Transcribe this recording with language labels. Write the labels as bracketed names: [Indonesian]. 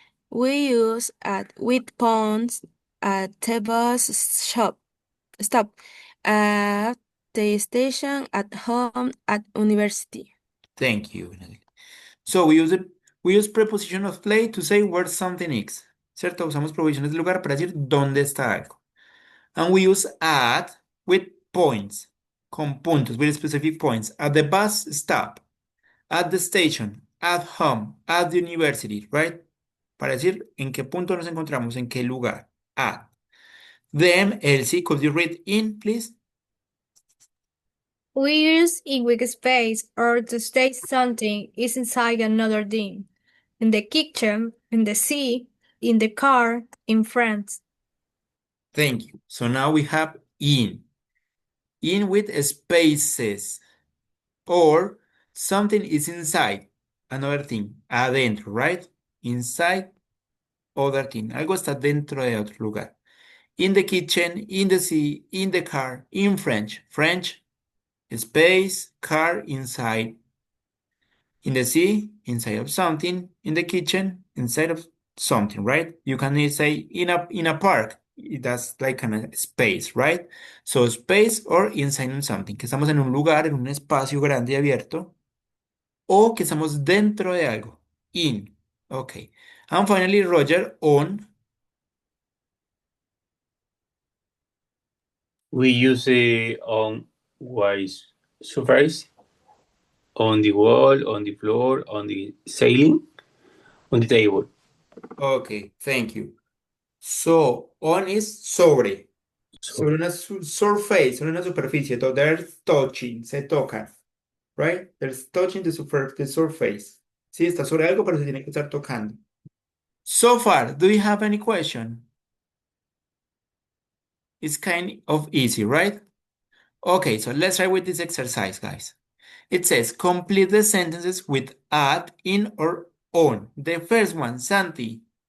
[English] We use at with ponds, at the bus stop, at the station, at home, at university. Thank you, Natalie. So we use preposition of place to say where something is. [Spanish] ¿Cierto? Usamos preposiciones de lugar para decir dónde está algo. [English] And we use at with points, [Spanish] con puntos, [English] with specific points. At the bus stop, at the station, at home, at the university, right? [Spanish] Para decir en qué punto nos encontramos, en qué lugar. [English] At. Then, Elsie, could you read in, please? We use in with space or to state something is inside another thing. In the kitchen, in the sea, in the car, in France. Thank you. So now we have in. In with spaces. Or something is inside another thing. Adentro, right? Inside other thing. [Spanish] Algo está dentro de otro lugar. [English] In the kitchen, in the sea, in the car, in French. French, space, car, inside. In the sea, inside of something. In the kitchen, inside of something, right? You can say in a park. That's like kind of space, right? So space or inside on something. [Spanish] Que estamos en un lugar, en un espacio grande y abierto. O que estamos dentro de algo. [English] In. Okay. And finally, Roger, on. We use it on white surface, on the wall, on the floor, on the ceiling, on the table. Okay, thank you. So, on is sobre. So, [Spanish] Sobre una surface, sobre una superficie. [English] So there's touching, [Spanish] se tocan. Right? [English] There's touching the surface. [Spanish] Sí, está sobre algo, pero se tiene que estar tocando. [English] So far, do you have any question? It's kind of easy, right? Okay, so let's try with this exercise, guys. It says complete the sentences with at, in, or on. The first one, Santi.